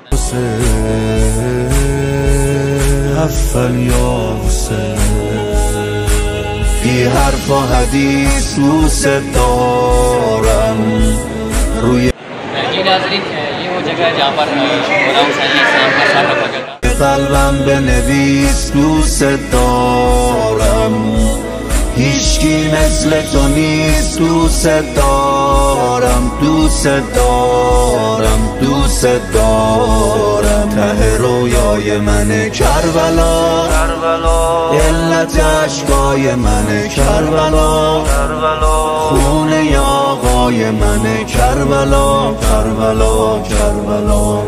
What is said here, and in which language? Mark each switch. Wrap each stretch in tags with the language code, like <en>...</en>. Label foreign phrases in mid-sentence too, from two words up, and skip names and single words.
<ur>جی ناظرین، یہ وہ جگہ ہے جہاں پر امام حسین علیہ السلام کا سر رکھا گیا تھا.</ur> <fa>قلبم بنویس دوست دارم، هیچکی مثل تو نیست. دوست دارم، دوست دارم، دوست دارم. ته رویای من کربلا، علت عشقای من کربلا، خونه آقای من کربلا، کربلا، کربلا.</fa>